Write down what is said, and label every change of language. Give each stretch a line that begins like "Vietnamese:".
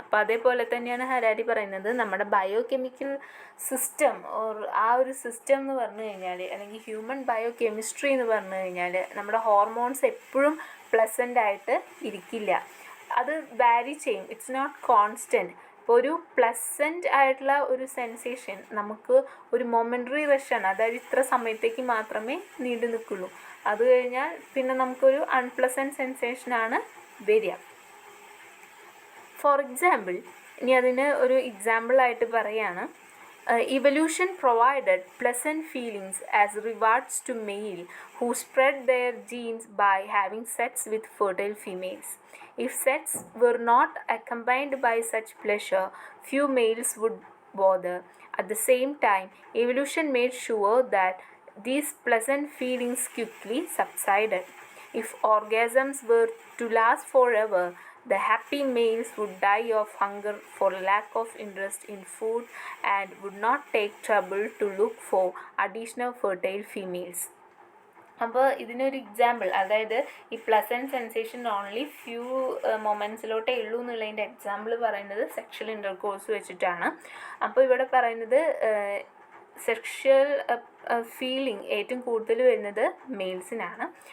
Malayalam: അപ്പോൾ അതേപോലെ തന്നെയാണ് ഹരാരി പറയുന്നത്, നമ്മുടെ ബയോ കെമിക്കൽ സിസ്റ്റം ആ ഒരു സിസ്റ്റം എന്ന് പറഞ്ഞു കഴിഞ്ഞാൽ, അല്ലെങ്കിൽ ഹ്യൂമൻ ബയോ കെമിസ്ട്രി എന്ന് പറഞ്ഞു കഴിഞ്ഞാൽ, നമ്മുടെ ഹോർമോൺസ് എപ്പോഴും പ്ലസൻ്റ് ആയിട്ട് ഇരിക്കില്ല, അത് വാരി ചെയ്യും.
English: It's not constant.
Malayalam: ഇപ്പോൾ ഒരു പ്ലസൻറ്റ് ആയിട്ടുള്ള ഒരു സെൻസേഷൻ നമുക്ക് ഒരു മൊമെൻ്ററി റഷാണ്, അതായത് ഇത്ര സമയത്തേക്ക് മാത്രമേ നീണ്ടു നിൽക്കുള്ളൂ. അത് കഴിഞ്ഞാൽ പിന്നെ നമുക്കൊരു അൺപ്ലസൻറ്റ് സെൻസേഷനാണ് വരിക.
English: for example,
Malayalam: ഇനി അതിന് ഒരു എക്സാമ്പിളായിട്ട് പറയുകയാണ്,
English: evolution provided pleasant feelings as rewards to male who spread their genes by having sex with fertile females. If sex were not accompanied by such pleasure, few males would bother. At the same time, evolution made sure that these pleasant feelings quickly subsided. If orgasms were to last forever, the happy males would die of hunger for lack of interest in food and would not take trouble to look for additional fertile females.
Malayalam: അപ്പോൾ ഇതിനൊരു example, അതായത് ഈ pleasant sensation only few മൊമെൻറ്റ്സിലോട്ടേ ഉള്ളൂ എന്നുള്ളതിൻ്റെ example പറയുന്നത് sexual intercourse വെച്ചിട്ടാണ്. അപ്പോൾ ഇവിടെ പറയുന്നത് സെക്ഷൽ ഫീലിംഗ് ഏറ്റവും കൂടുതൽ വരുന്നത് മെയിൽസിനാണ്.